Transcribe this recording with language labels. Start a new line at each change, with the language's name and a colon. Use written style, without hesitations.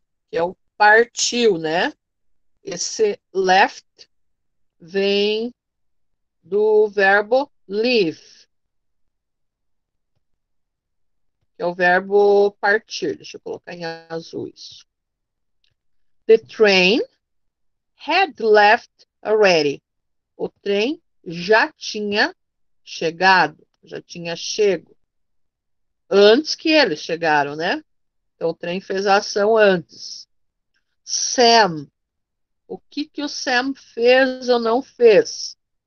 Portuguese: Que é o partiu, né? Esse left vem do verbo leave, que é o verbo partir. Deixa eu colocar em azul isso.
English: The train had left already.
Portuguese: O trem já tinha chegado, já tinha chego. Antes que eles chegaram, né? Então o trem fez a ação antes. Sam. O que o Sam fez ou não fez?